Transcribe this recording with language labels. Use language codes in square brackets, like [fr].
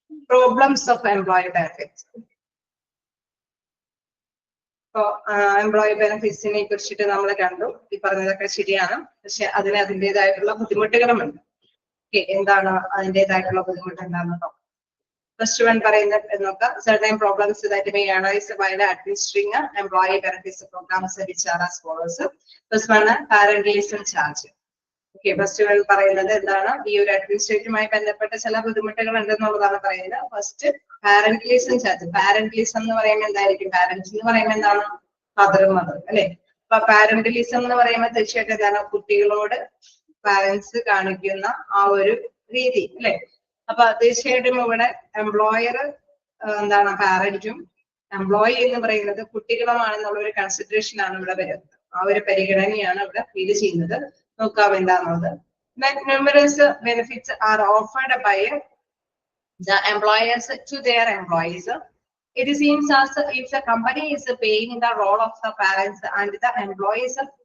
[en] Problems of employee benefits. [ml] ഇപ്പോ employee ബെനിഫിറ്റ്സിനെ കുറിച്ചിട്ട് നമ്മൾ കണ്ടു. ഈ പറഞ്ഞതൊക്കെ ശരിയാണ്, പക്ഷെ അതിന് അതിൻ്റെതായിട്ടുള്ള ബുദ്ധിമുട്ടുകളുമുണ്ട്. ഓക്കെ, എന്താണ് അതിൻ്റെതായിട്ടുള്ള ബുദ്ധിമുട്ട് എന്താണെന്ന് നോക്കാം. First one പറയുന്നത് നോക്കാം. [en] Certain problems that may arise while administering employee benefits programs which are as follows. First one, parentelism charge. [ml] Okay, first one പറയുന്നത് എന്താണ്, ഈ ഒരു അഡ്മിനിസ്ട്രേറ്റീവുമായി ബന്ധപ്പെട്ട ചില ബുദ്ധിമുട്ടുകൾ ഉണ്ടെന്നുള്ളതാണ് പറയുന്നത്. First പാരന്റലിസം charge. പാരന്റലിസം എന്ന് പറയുമ്പോൾ എന്തായിരിക്കും? പാരന്റ്സ് എന്ന് പറയുമ്പോൾ എന്താണ്? ഫാദർ മദർ അല്ലെ. അപ്പൊ പാരന്റലിസം എന്ന് പറയുമ്പോൾ തീർച്ചയായിട്ടും എന്താണ്? കുട്ടികളോട് പാരന്റ്സ് കാണിക്കുന്ന ആ ഒരു രീതി അല്ലെ. അപ്പൊ തീർച്ചയായിട്ടും ഇവിടെ എംപ്ലോയർ എന്താണ് പാരന്റും എംപ്ലോയി എന്ന് പറയുന്നത് കുട്ടികളുമാണെന്നുള്ള ഒരു കൺസിഡറേഷൻ ആണ് ഇവിടെ വരുന്നത്. ആ ഒരു പരിഗണനയാണ് ഇവിടെ ഫീൽ ചെയ്യുന്നത്. നോക്കാം എന്താണത്. [en] Numerous benefits are offered by the employers to their employees. It seems as if the company is paying the role of the parents and the employees.